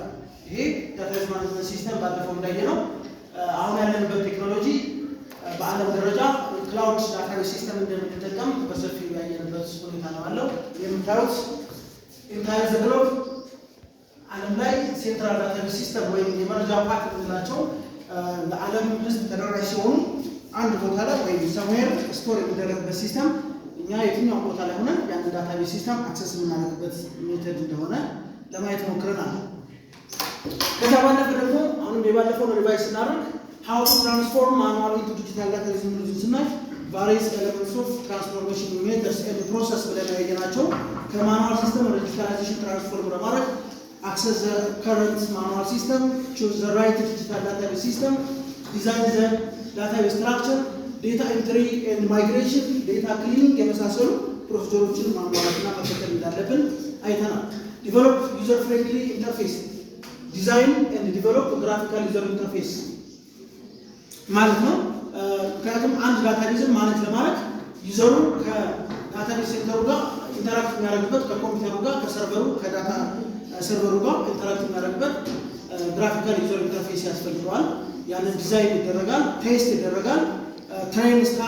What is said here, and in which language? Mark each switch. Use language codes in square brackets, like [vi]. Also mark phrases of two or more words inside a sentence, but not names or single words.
[am] ይሄ [en] database management system [am] ባለፈው እንዳየነው አሁን ያለንበት ቴክኖሎጂ በዓለም ደረጃ [en] cloud database system [am] እንደምንጠቀም በሰፊው ያየንበት ሁኔታ ነው ያለው። የምታዩት [en] entire the globe [am] ዓለም ላይ [en] central database system [am] ወይም የመረጃ ፓርክ የምንላቸው ለዓለም ሕዝብ ተደራሽ ሲሆኑ አንድ ቦታ ላይ ወይም [en] somewhere store [am] የሚደረግበት ሲስተም እኛ የትኛው ቦታ ላይ ሆነን ያን [en] database system access [am] የምናደርግበት ሜተድ እንደሆነ ለማየት ሞክረናል። ከዛ ባለፈ ደግሞ አሁንም የባለፈውን ሪቫይዝ ስናደርግ [en] how to transform manual into digital database [am] ስናይ various [en] elements of transformation methods and process [am] ብለን ያየናቸው ከማኑዋል ሲስተም ወደ ዲጂታላይዜሽን ትራንስፎርም ለማድረግ [en] access the current manual system, choose the right digital database system, design the database structure, data entry and migration, data cleaning [am] የመሳሰሉ ፕሮሲጀሮችን ማሟላትና መከተል እንዳለብን አይተናል። [en] develop user friendly interface, design and develop graphical user interface [am] ማለት ነው። ምክንያቱም አንድ ዳታቤዝን ማኔጅ ለማድረግ ዩዘሩ ከዳታቤዝ ሴንተሩ ጋር ኢንተራክት የሚያደርግበት ከኮምፒውተሩ ጋር ከሰርቨሩ ከዳታ ሰርቨሩ ጋር ኢንተራክት የሚያደርግበት [en] graphical user interface [am] ያስፈልገዋል። ያንን ዲዛይን ይደረጋል፣ ቴስት ይደረጋል፣ [en] train staff